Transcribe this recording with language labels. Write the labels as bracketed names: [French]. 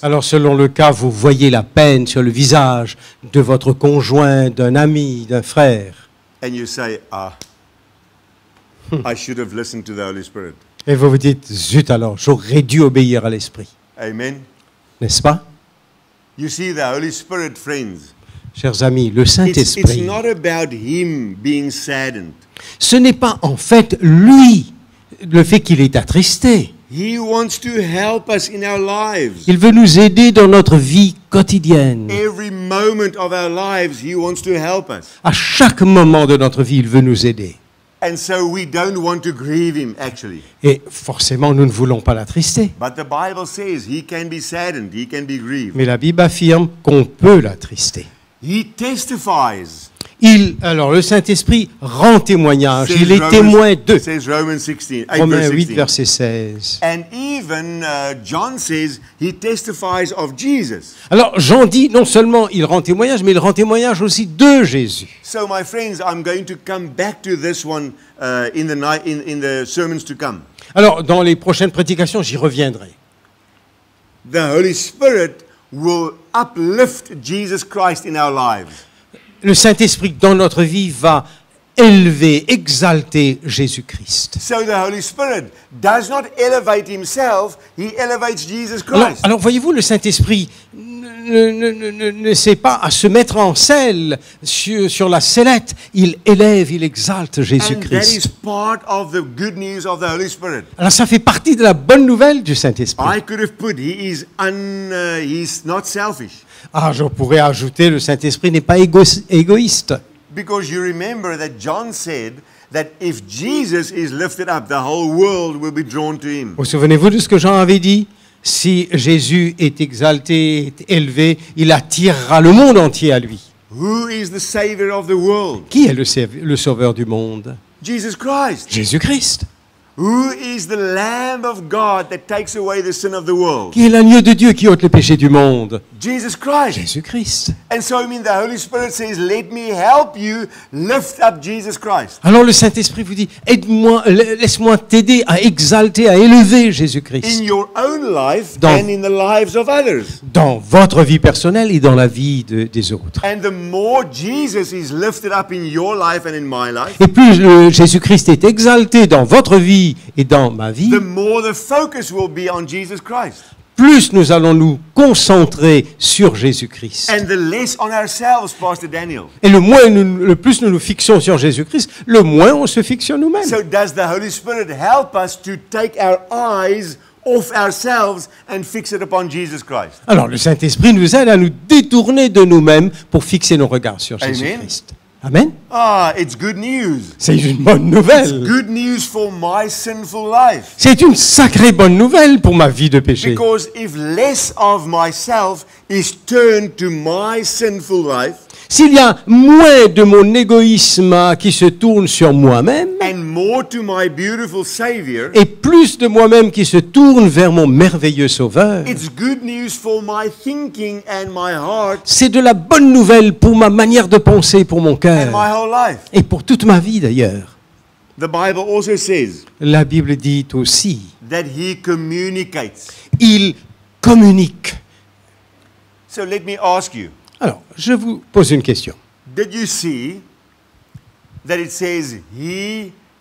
[French] Alors selon le cas, vous voyez la peine sur le visage de votre conjoint, d'un ami, d'un frère. [English] And you say, I should have listened to the Holy Spirit. [French] Et vous vous dites, zut alors, j'aurais dû obéir à l'Esprit. Amen. N'est-ce pas? [English] You see, the Holy Spirit, friends, [French] Chers amis, le [English] it's [French] Saint-Esprit, [English] not about Him being saddened. [French] ce n'est pas en fait lui, le fait qu'il est attristé. [English] He wants to help us in our lives. [French] Il veut nous aider dans notre vie quotidienne. [English] Every moment of our lives, He wants to help us. [French] À chaque moment de notre vie, il veut nous aider. [English] And so we don't want to grieve Him, actually. [French] Et forcément, nous ne voulons pas l'attrister. [English] But the Bible says He can be saddened, He can be grieved. [French] Mais la Bible affirme qu'on peut l'attrister. [English] He testifies [French] Alors le Saint-Esprit rend témoignage, [English] Says [French] il est [English] Romans- [French] témoin d'eux. [English] Says Romans 16, 8 [French] Romains [English] verse 8, 16. [French] verset 16. [English] And even John says he testifies of Jesus. [French] Alors Jean dit, non seulement il rend témoignage, mais il rend témoignage aussi de Jésus. [English] So my friends, I'm going to come back to this one in the night in the sermons to come. [French] Alors dans les prochaines prédications, j'y reviendrai. [English] The Holy Spirit will uplift Jesus Christ in our lives. [French] Le Saint-Esprit dans notre vie va élever, exalter Jésus-Christ. [English] So the Holy Spirit does not elevate himself, he elevates Jesus Christ. [French] Alors voyez-vous, le Saint-Esprit ne sait pas à se mettre en selle sur la sellette. Il élève, il exalte [English] And that is [French] Jésus-Christ. [English] part of the good news of the Holy Spirit. [French] Alors ça fait partie de la bonne nouvelle du Saint-Esprit. [English] I could have put he's not selfish. [French] Ah, je pourrais ajouter, le Saint-Esprit n'est pas égoïste. [English] Because you remember that John said that if Jesus is lifted up, the whole world will be drawn to him. [French] Vous souvenez-vous de ce que Jean avait dit? Si Jésus est exalté, est élevé, il attirera le monde entier à lui. [English] Who is the Savior of the world? [French] Qui est le sauveur du monde? [English] Jesus Christ. [French] Jésus-Christ. [English] Who is the Lamb of God that takes away the sin of the world? [French] Qui est l'agneau de Dieu qui ôte le péché du monde? [English] Jesus Christ. [French] Jésus-Christ. [English] And so, the Holy Spirit says, let me help you lift up Jesus Christ. [French] Alors le Saint-Esprit vous dit, aide-moi, laisse-moi t'aider à exalter, à élever Jésus-Christ [English] In your own life [French] Dans- [English] and in the lives of others. [French] dans votre vie personnelle et dans la vie des autres. [English] And the more Jesus is lifted up in your life and in my life, [French] Et plus Jésus-Christ est exalté dans votre vie et dans ma vie, [English] the more the focus will be on Jesus Christ. [French] plus nous allons nous concentrer sur Jésus-Christ. [English] And the less on ourselves, Pastor Daniel. [French] Et le plus nous nous fixons sur Jésus-Christ, le moins on se fixe sur nous-mêmes. [English] So does the Holy Spirit help us to take our eyes off ourselves and fix it upon Jesus Christ? [French] Alors le Saint-Esprit nous aide à nous détourner de nous-mêmes pour fixer nos regards sur Amen. Jésus-Christ. Amen. [English] Ah, it's good news. [French] C'est une bonne [English] It's [French] nouvelle. [English] good news for my sinful life. [French] C'est une sacrée bonne nouvelle pour ma vie de péché. [English] Because if less of myself is turned to my sinful life, [French] S'il y a moins de mon égoïsme qui se tourne sur moi-même [English] and more to my beautiful Savior, [French] et plus de moi-même qui se tourne vers mon merveilleux Sauveur, [English] it's good news for my thinking and my heart [French] c'est de la bonne nouvelle pour ma manière de penser, pour mon [English] and [French] cœur [English] my whole life. [French] et pour toute ma vie d'ailleurs. [English] The Bible also says [French] La Bible dit aussi, [English] that He communicates. [French] il communique. [English] So let me ask you, [French] Alors, je vous pose une question. [English] did you see that it says he?